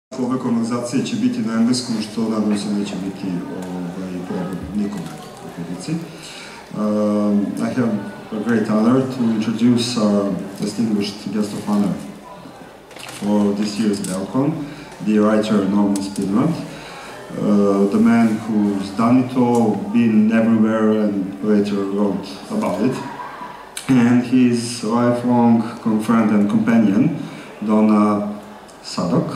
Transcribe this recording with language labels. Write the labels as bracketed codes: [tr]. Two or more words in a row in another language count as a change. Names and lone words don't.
[sr] Ove konverzacije će biti na engleskom, što nadam se neće biti problem nikome u prilici. [en] I have a great honor to introduce our distinguished guest of honor for this year's Beokon, the writer Norman Spinrad, the man who's done it all, been everywhere, and later wrote about it, and his lifelong friend and companion, Donna Sadok.